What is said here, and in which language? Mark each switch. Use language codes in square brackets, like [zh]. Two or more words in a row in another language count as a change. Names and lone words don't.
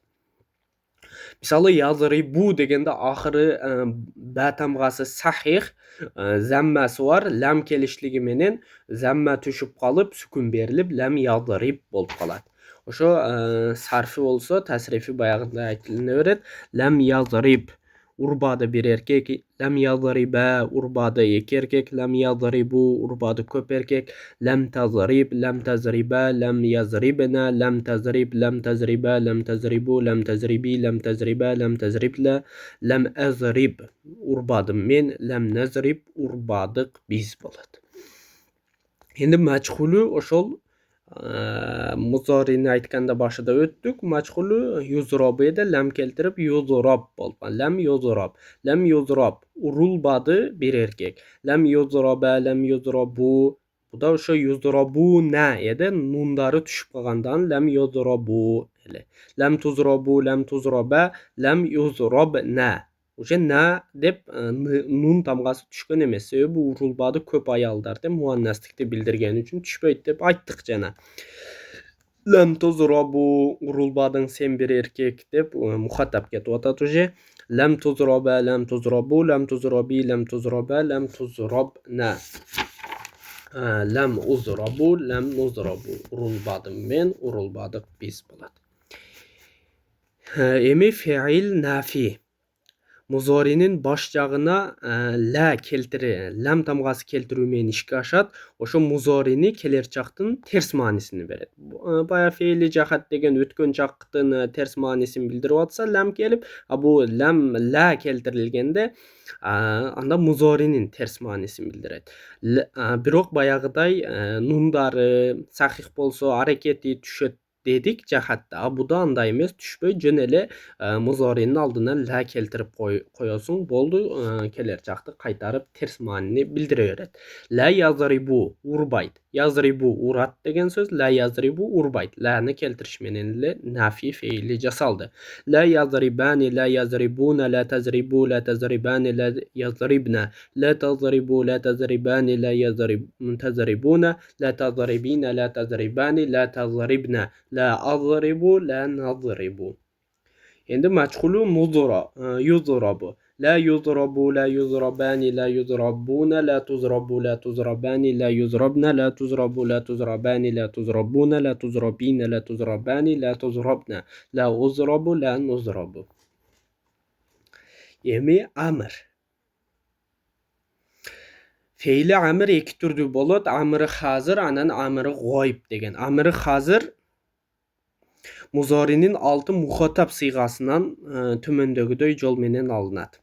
[ky] Мисалы язрибу дегенде акыры ба тамгасы сахих, заммасы бар, лам келишлиги менен замма түшүп калып, сүкүн берилип, лам язриб болуп калат. Ошо сарфи болсо, тасрифи баягындай айтылына берет. [ar] لم يضرب [ky] урбады бир эркек, [ar] لم يضربا [ky] урбады эки эркек, [ar] لم يضربوا [ky] урбады көп эркек, [ar] لم تضرب، لم تضربا، لم يضربن، لم تضرب، لم تضربا، لم تضربوا، لم تضربي، لم تضربا، لم تضربن، لم أضرب [ky] урбадым мен, [ar] لم نضرب [ky] урбадык биз болот. Энди мачхулу ошол музорини айтканда башында өттүк. Мачхулу юзробеде лам келтирип юзроб болуп. [ar] لم يضرب. لم يضرب [ky] урулбады бир эркек. [ar] لم يضربا، لم يضربوا. [ky] Буда ошо юзробуна эде нундары түшүп калгандан лам юзробу эле. [ar] لم تضربوا، لم تضربا، لم يضربن. [ky] Уже на деп нун тамгасы түшкөн эмес. Себеби урулбады көп аялдар деп муаннастыкты билдирген үчүн түшпөйт деп айттык жана. [ar] لم تضربوا [ky] урулбадың сен бир эркек деп мухатап кетип атат уже. [ar] لم تضربا، لم تضربوا، لم تضربي، لم تضربا، لم تضربن. لم أضرب، لم نضرب. [ky] Урулбадым мен, урулбадык биз болот. Эми феил нафи. Музоринин баш жагына ла келтири, лам тамгасы келтирүү менен ишке ашат. Ошо музорини келерчактын терс маанисин берет. Бая фейли жахат деген өткөн чактын терс маанисин билдирип атса, лам келип, бу лам ла келтирилгенде анда музоринин терс маанисин билдирет. Бирок баягыдай нундары сахих болсо аракети түшөт дедик жахатта. Буда андай эмес, түшпөй жөн эле музоринин алдына ла келтирип коесуң, болду, келер жакты кайтарып терс маанини билдире берет. [ar] لا يضرب урбайт. [ky] Язрибу урат деген сөз, [ar] لا يضرب [ky] урбайт. Ланы келтириш менен эле нафи фейли жасалды. [ar] لا يضربان، لا يضربون، لا تضرب، لا تضربان، لا يضربن، لا تضرب، لا تضربان، لا تضربون، لا تضربين، لا تضربان، لا تضربن، لا أضرب، لا نضرب. [ky] Эмди мажхулу юзрабу. [ar] لا يضرب، لا يضربان، لا يضربون، لا تضرب، لا تضربان، لا يضربن، لا تضرب، لا تضربان، لا تضربون، لا تضربين، لا تضربان، لا تضربن، لا أضرب، لا نضرب. [ky] Эми амыр. Фейли амыр эки түрдүү болот. Амыры хазыр, анан амыры гойб деген. Амыры хазыр музоринин алты мухатап сыйгасынан төмөндөгүдөй жол менен алынат.